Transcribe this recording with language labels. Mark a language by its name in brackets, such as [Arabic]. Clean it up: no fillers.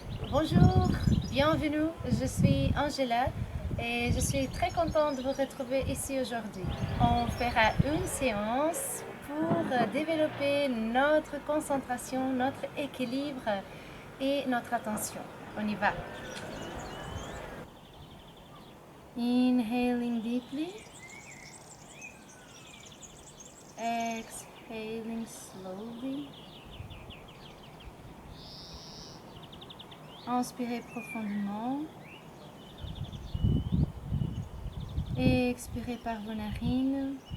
[French] Bonjour, bienvenue, je suis Angela et je suis très contente de vous retrouver ici aujourd'hui. On fera une séance pour développer notre concentration, notre équilibre et notre attention. On y va. [English] Inhaling deeply, exhaling slowly. [French] Inspirez profondément et expirez par vos narines.